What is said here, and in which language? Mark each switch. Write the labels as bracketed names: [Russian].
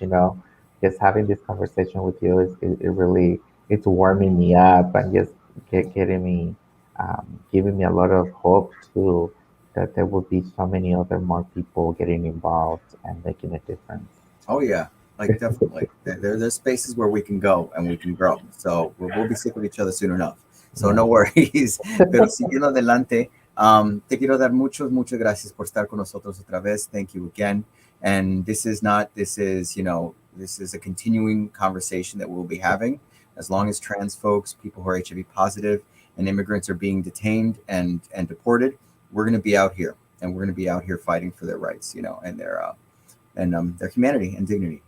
[English] Just having this conversation with you it really, it's warming me up, and just getting me, giving me a lot of hope too, that there will be so many other more people getting involved and making a difference. Oh yeah, like definitely. There's spaces where we can go and we can grow. So we'll be sick of each other soon enough. So no worries. [Spanish] Pero siguiendo adelante, te quiero dar muchas gracias por estar con nosotros otra vez. [English] Thank you again. And this is a continuing conversation that we'll be having as long as trans folks, people who are HIV positive, and immigrants are being detained and deported. We're going to be out here, and we're going to be out here fighting for their rights, and their humanity and dignity.